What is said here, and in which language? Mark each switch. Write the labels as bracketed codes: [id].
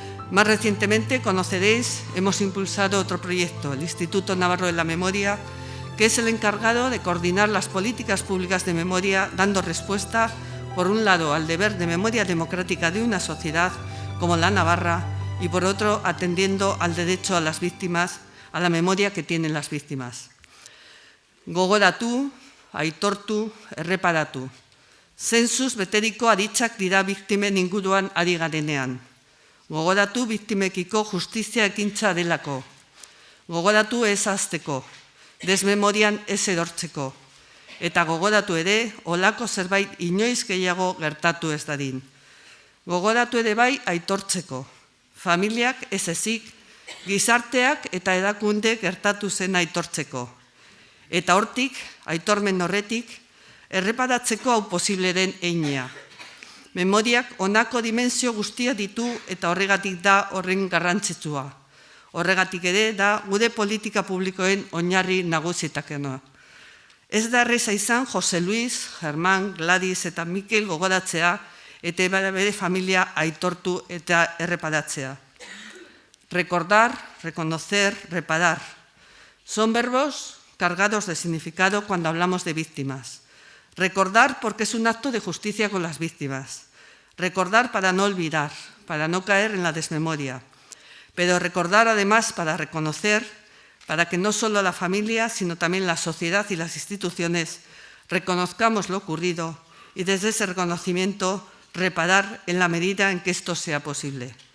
[es] Más recientemente, conoceréis, hemos impulsado otro proyecto, el Instituto Navarro de la Memoria, que es el encargado de coordinar las políticas públicas de memoria, dando respuesta, por un lado, al deber de memoria democrática de una sociedad como la Navarra, y por otro, atendiendo al derecho a las víctimas, a la memoria que tienen las víctimas. [eu] Gogoratu, aitortu, erreparatu. Zentzuz beteriko aditzak dira biktimen inguruan ari garenean. Gogoratu biktimekiko justizia ekintza delako. Gogoratu ez ahazteko, desmemorian ez erortzeko. Eta gogoratu ere, olako zerbait inoiz gehiago gertatu ez dadin. Gogoratu ere bai aitortzeko. Familiak ez ezik, gizarteak eta edakunde gertatu zen aitortzeko. Eta hortik, aitormen horretik, erreparatzeko hau posible den einea. Memoriak honako dimensio guztia ditu eta horregatik da horren garrantzitsua. Horregatik ere da gure politika publikoen oinarri nagusitakena. Ez da erreza izan José Luis, Germán, Gladys eta Mikel gogoratzea eta bere familia aitortu eta erreparatzea. [es] Recordar, reconocer, reparar. Son verbos cargados de significado cuando hablamos de víctimas. Recordar porque es un acto de justicia con las víctimas. Recordar para no olvidar, para no caer en la desmemoria. Pero recordar además para reconocer, para que no solo la familia, sino también la sociedad y las instituciones reconozcamos lo ocurrido y desde ese reconocimiento reparar en la medida en que esto sea posible.